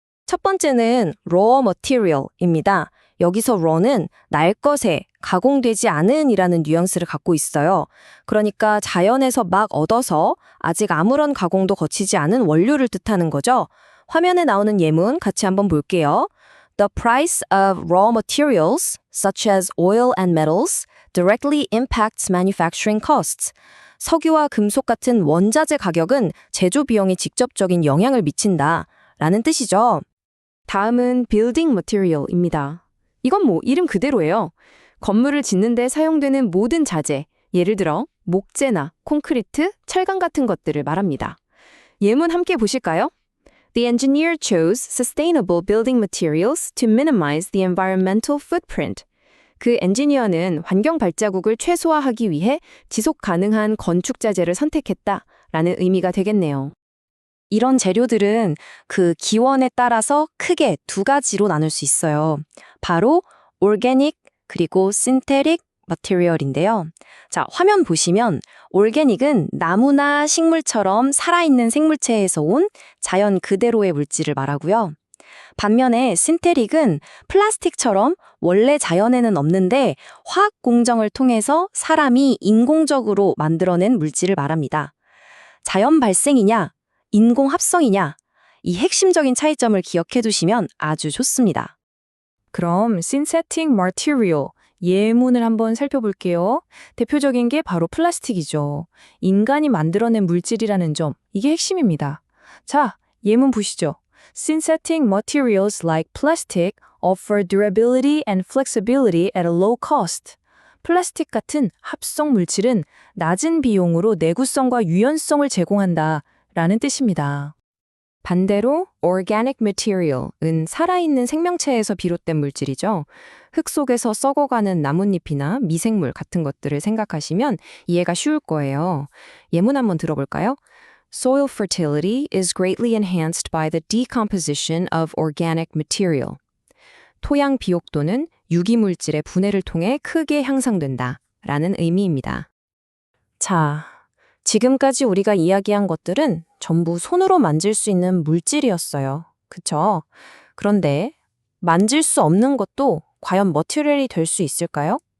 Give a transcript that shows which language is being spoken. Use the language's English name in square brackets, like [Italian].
[Korean] 첫 번째는 raw material입니다. 여기서 raw는 날 것에 가공되지 않은 이라는 뉘앙스를 갖고 있어요. 그러니까 자연에서 막 얻어서 아직 아무런 가공도 거치지 않은 원료를 뜻하는 거죠. 화면에 나오는 예문 같이 한번 볼게요. [English] The price of raw materials, such as oil and metals, directly impacts manufacturing costs. [Korean] 석유와 금속 같은 원자재 가격은 제조 비용에 직접적인 영향을 미친다 라는 뜻이죠. 다음은 building material입니다. 이건 이름 그대로예요. 건물을 짓는 데 사용되는 모든 자재, 예를 들어 목재나 콘크리트, 철강 같은 것들을 말합니다. 예문 함께 보실까요? [English] The engineer chose sustainable building materials to minimize the environmental footprint. [Korean] 그 엔지니어는 환경 발자국을 최소화하기 위해 지속 가능한 건축 자재를 선택했다라는 의미가 되겠네요. 이런 재료들은 그 기원에 따라서 크게 두 가지로 나눌 수 있어요. 바로 organic 그리고 synthetic material인데요. 자, 화면 보시면 organic은 나무나 식물처럼 살아있는 생물체에서 온 자연 그대로의 물질을 말하고요. 반면에 synthetic은 플라스틱처럼 원래 자연에는 없는데 화학 공정을 통해서 사람이 인공적으로 만들어낸 물질을 말합니다. 자연 발생이냐, 인공 합성이냐, 이 핵심적인 차이점을 기억해 두시면 아주 좋습니다. 그럼 synthetic material, 예문을 한번 살펴볼게요. 대표적인 게 바로 플라스틱이죠. 인간이 만들어낸 물질이라는 점, 이게 핵심입니다. 자, 예문 보시죠. [English] Synthetic materials like plastic offer durability and flexibility at a low cost. [Korean] 플라스틱 같은 합성 물질은 낮은 비용으로 내구성과 유연성을 제공한다 라는 뜻입니다. 반대로 organic material은 살아있는 생명체에서 비롯된 물질이죠. 흙 속에서 썩어가는 나뭇잎이나 미생물 같은 것들을 생각하시면 이해가 쉬울 거예요. 예문 한번 들어볼까요? [English] Soil fertility is greatly enhanced by the decomposition of organic material. [Korean] 토양 비옥도는 유기물질의 분해를 통해 크게 향상된다 라는 의미입니다. 자, 지금까지 우리가 이야기한 것들은 전부 손으로 만질 수 있는 물질이었어요. 그쵸? 그런데 만질 수 없는 것도 과연 머티리얼이 될 수 있을까요?